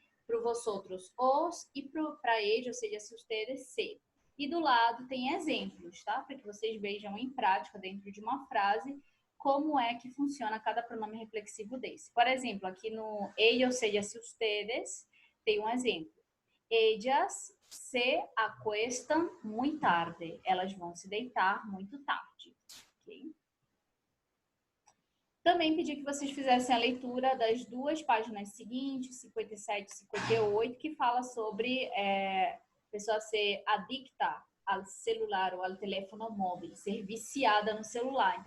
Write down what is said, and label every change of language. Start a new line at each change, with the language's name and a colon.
Portuguese: Para vosotros, os, e para eles, ou seja, se ustedes, se. E do lado tem exemplos, tá? Para que vocês vejam em prática, dentro de uma frase, como é que funciona cada pronome reflexivo desse. Por exemplo, aqui no ellos, ou seja, se ustedes, tem um exemplo.
Spanish: Ellas se acuestan muy tarde.
Portuguese: Elas vão se deitar muito tarde. Okay? Também pedi que vocês fizessem a leitura das duas páginas seguintes, 57 e 58, que fala sobre pessoa ser adicta ao celular ou ao telefone móvel, ser viciada no celular.